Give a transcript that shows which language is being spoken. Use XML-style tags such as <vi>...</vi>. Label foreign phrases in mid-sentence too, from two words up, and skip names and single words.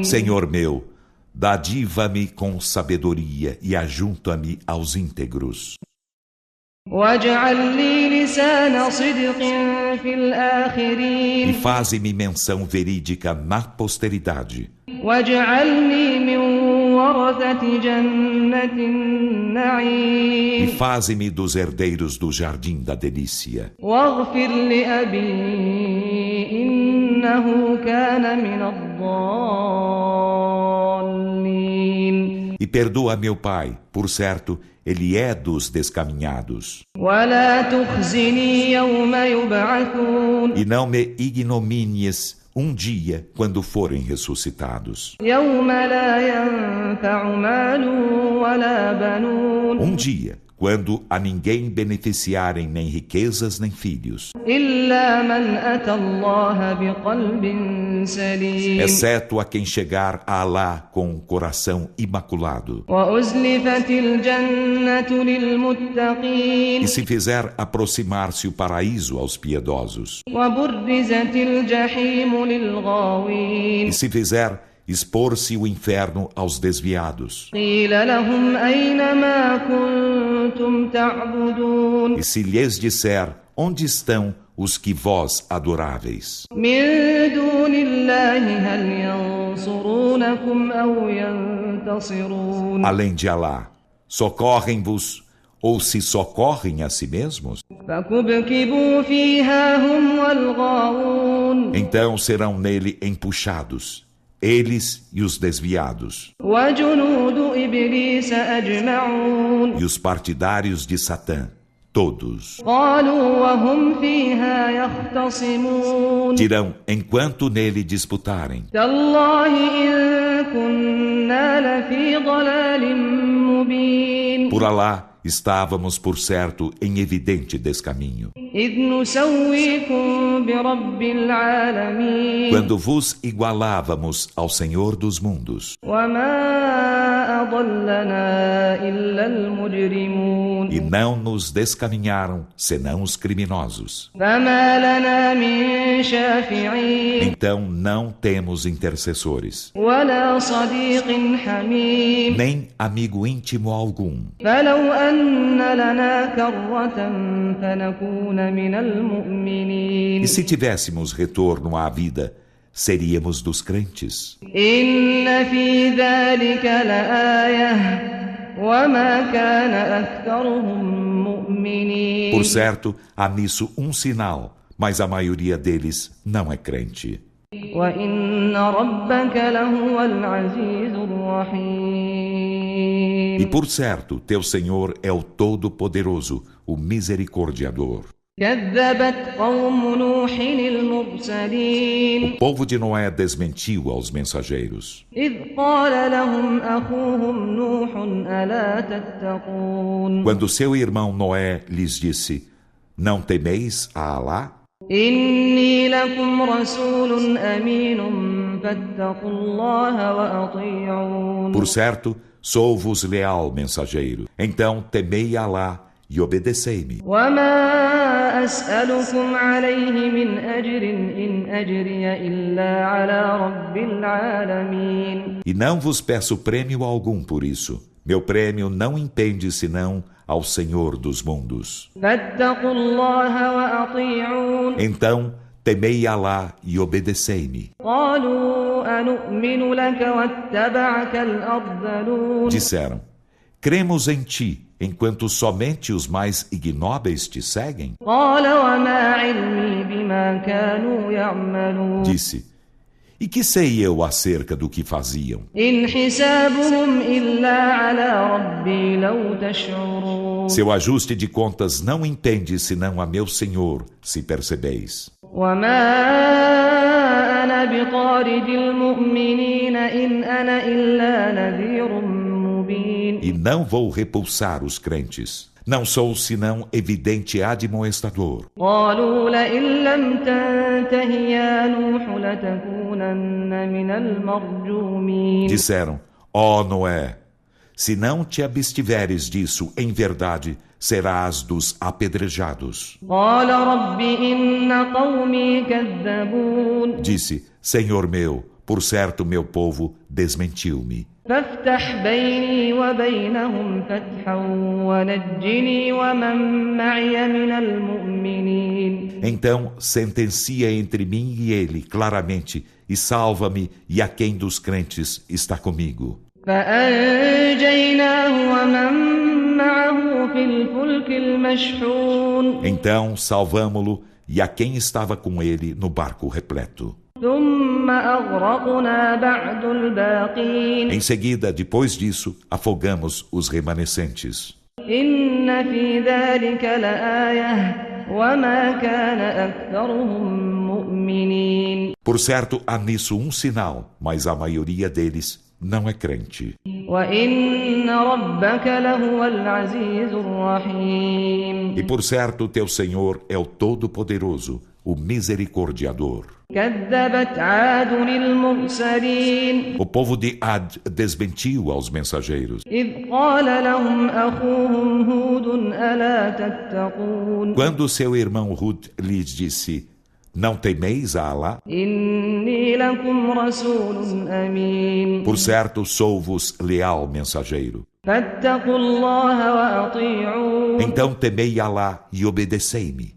<pt>Senhor meu, dadiva-me com sabedoria e ajunta-me aos íntegros.</pt> <ar>واجعل لي لسان صدق في</ar> <pt>E</pt> <ar>الآخرين.</ar> <pt>faze-me menção verídica na posteridade.</pt> <ar>واجعلني من ورثة جنة</ar> <pt>E</pt> <ar>النعيم.</ar> <pt>faze-me dos herdeiros do jardim da delícia.</pt> <ar>واغفر لأبي إنه كان من الضالين.</ar> <pt>E perdoa meu pai, por certo, ele é dos descaminhados.</pt> <ar>ولا تخزني يوم يبعثون.</ar> <pt>E não me ignomínies um dia quando forem ressuscitados.</pt> <ar>يوم لا ينفع مال ولا بنون.</ar> <pt>Um dia quando a ninguém beneficiarem nem riquezas nem filhos,</pt> <ar>إلا من أتى الله بقلب سليم.</ar> <pt>exceto a quem chegar a Alá com um coração imaculado.</pt> <ar>وأزلفت الجنة للمتقين.</ar> <pt>E se fizer aproximar-se o paraíso aos piedosos,</pt> <ar>وبرزت الجحيم للغاوين.</ar> <pt>e se fizer expor-se o inferno aos desviados,</pt> <ar>قيل لهم أين ما كنتم تعبدون.</ar> <pt>e se lhes disser: Onde estão os que vós adoráveis?</pt> <ar>من دون الله هل ينصرونكم أو ينتصرون.</ar> <pt>Além de Alá, socorrem-vos ou se socorrem a si mesmos?</pt> <ar>فكبكبوا فيها هم والغاوون.</ar> <pt>Então serão nele empuxados, eles e os desviados,</pt> <ar>وجنود إبليس أجمعون.</ar> <pt>e os partidários de Satã, todos.</pt> <ar>قالوا وهم فيها يختصمون.</ar> <pt>Dirão, enquanto nele disputarem:</pt> <ar>تالله إن كنا لفي ضلال مبين.</ar> <pt>Por Alá, estávamos, por certo, em evidente descaminho.</pt> <ar>إذ نسويكم برب العالمين.</ar> <pt>Quando vos igualávamos ao Senhor dos mundos,</pt> <ar>وما أضلنا إلا المجرمون.</ar> <pt>e não nos descaminharam, senão os criminosos.</pt> <ar>فما لنا من شافعين.</ar> <pt>Então não temos intercessores,</pt> <ar>ولا صديق حميم.</ar> <pt>nem amigo íntimo algum.</pt> <ar>فلو أن لنا كرة فنكون من المؤمنين.</ar> <pt>E se tivéssemos retorno à vida, seríamos dos crentes.</pt> <ar>إن في ذلك لآية وما كان أكثرهم مؤمنين.</ar> <pt>Por certo, há nisso um sinal, mas a maioria deles não é crente.</pt> <ar>وإن ربك لهو العزيز الرحيم.</ar> <pt>E por certo, teu Senhor é o Todo-Poderoso, o Misericordiador.</pt> <ar>كذبت قوم نوح المرسلين.</ar> <pt>O povo de Noé desmentiu aos mensageiros,</pt> <ar>إذ قال لهم أخوهم نوح ألا تتقون.</ar> <pt>quando seu irmão Noé lhes disse: Não temeis a Alá?</pt> <ar>إني لكم رسول أمين فاتقوا الله وأطيعون.</ar> <pt>Por certo, sou-vos leal mensageiro. Então temei Alá e obedecei-me.</pt> <ar>وما أسألكم عليه من أجر إن أجري إلا على رب العالمين.</ar> <pt>E não vos peço prêmio algum por isso. Meu prêmio não impende senão ao Senhor dos mundos.</pt> <ar>فاتقوا الله وأطيعون.</ar> <pt>Então, temei Alá e obedecei-me.</pt> <ar>قالوا أنؤمن لك واتبعك الأرذلون.</ar> <pt>Disseram, cremos em ti, enquanto somente os mais ignóbeis te seguem?</pt> <ar>قال وما علمي بما كانوا يعملون.</ar> <pt>Disse, e que sei eu acerca do que faziam?</pt> <ar>إن حسابهم إلا على ربي لو تشعرون.</ar> <pt>Seu ajuste de contas não entende senão a meu Senhor, se percebeis.</pt> <ar>وما أنا بطارد المؤمنين إن أنا إلا نذير مبين.</ar> <pt>E não vou repulsar os crentes. Não sou senão evidente admoestador.</pt> <ar>قالوا لئن لم تنته يا نوح لتكونن من المرجومين.</ar> <pt>Disseram, ó Noé, se não te abstiveres disso em verdade, serás dos apedrejados.</pt> <ar>قال رب إن قومي كذبون.</ar> <pt>Disse, Senhor meu, por certo meu povo desmentiu-me.</pt> <ar>فافتح بيني وبينهم فتحا ونجني ومن معي من المؤمنين.</ar> <pt>Então sentencia entre mim e ele claramente, e salva-me e a quem dos crentes está comigo.</pt> <ar>فأنجيناه ومن معه في الفلك المشحون.</ar> <pt>Então salvamo-lo e a quem estava com ele no barco repleto.</pt> <ar>ثم أغرقنا بعد الباقين.</ar> <pt>Em seguida, depois disso, afogamos os remanescentes.</pt> <ar>إن في ذلك لآية وما كان أكثرهم مؤمنين.</ar> <pt>Por certo, há nisso um sinal, mas a maioria deles não é crente.</pt> <ar>وإن ربك لهو العزيز الرحيم.</ar> <pt>E por certo, teu Senhor é o Todo-Poderoso, o Misericordiador.</pt> <ar>كذبت عاد المرسلين.</ar> <pt>O povo de Ad desmentiu aos mensageiros.</pt> <ar>إذ قال لهم أخوهم هود ألا تتقون.</ar> <pt>Quando seu irmão Hud lhes disse, não temeis a Alá?</pt> <ar>إني لكم رسول أمين.</ar> <pt>Por certo, sou-vos leal mensageiro.</pt> <ar>فاتقوا الله وأطيعون.</ar> <pt>Então temei Alá e obedecei-me.</pt>